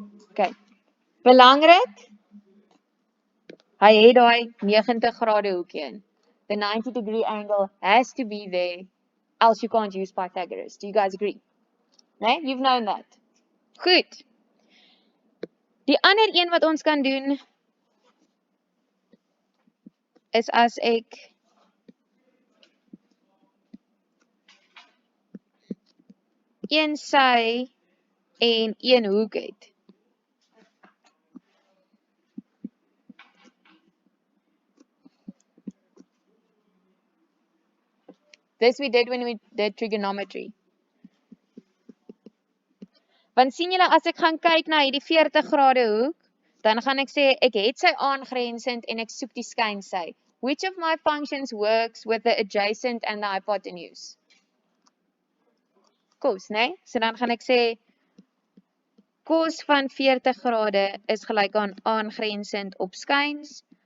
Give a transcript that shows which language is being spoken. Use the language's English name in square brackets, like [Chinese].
[Afrikaans] Okay. Belangrik, hy het daai 90 grade hoekie in. [English] The 90-degree angle has to be there, else you can't use Pythagoras. Do you guys agree? Nee, you've known that. Goed. [Afrikaans] Die ander een wat ons kan doen is as ek een sy en een hoek het. [English] This we did when we did trigonometry. [Afrikaans] Want sien julle, as ek gaan kyk na hierdie 40 grade hoek, dan gaan ek sê ek het sy aangrensend en ek soek die skynsy. [English] Which of my functions works with the adjacent and the hypotenuse? [Afrikaans] Cos, né? So dan gaan ek sê cos van 40 grade is gelyk aan aangrensend op skyns.